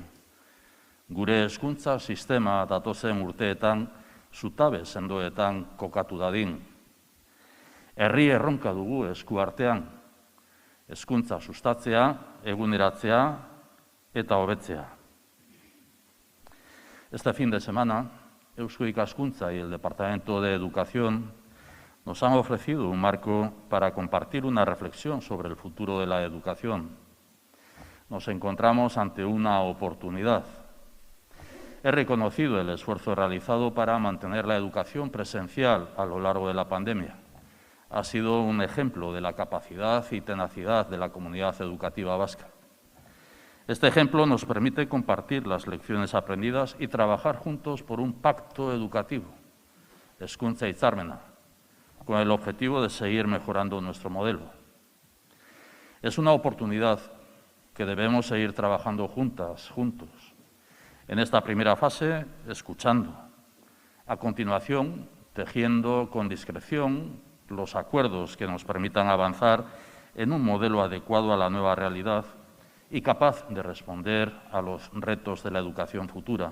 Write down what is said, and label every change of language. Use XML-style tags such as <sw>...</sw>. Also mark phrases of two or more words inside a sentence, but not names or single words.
<eu>Gure hezkuntza sistema datozen urteetan, zutabe sendoetan kokatu dadin. Herri erronka dugu esku artean, hezkuntza sustatzea, eguneratzea eta hobetzea.</eu> <es>Este fin de semana, Eusko Ikaskuntza y el Departamento de Educación nos han ofrecido un marco para compartir una reflexión sobre el futuro de la educación. Nos encontramos ante una oportunidad. He reconocido el esfuerzo realizado para mantener la educación presencial a lo largo de la pandemia. Ha sido un ejemplo de la capacidad y tenacidad de la comunidad educativa vasca. Este ejemplo nos permite compartir las lecciones aprendidas y trabajar juntos por un pacto educativo,</es> <eu>hezkuntza hitzarmena,</eu> <es>con el objetivo de seguir mejorando nuestro modelo. Es una oportunidad que debemos seguir trabajando juntos. En esta primera fase, escuchando. A continuación, tejiendo con discreción los acuerdos que nos permitan avanzar en un modelo adecuado a la nueva realidad y capaz de responder a los retos de la educación futura.</es>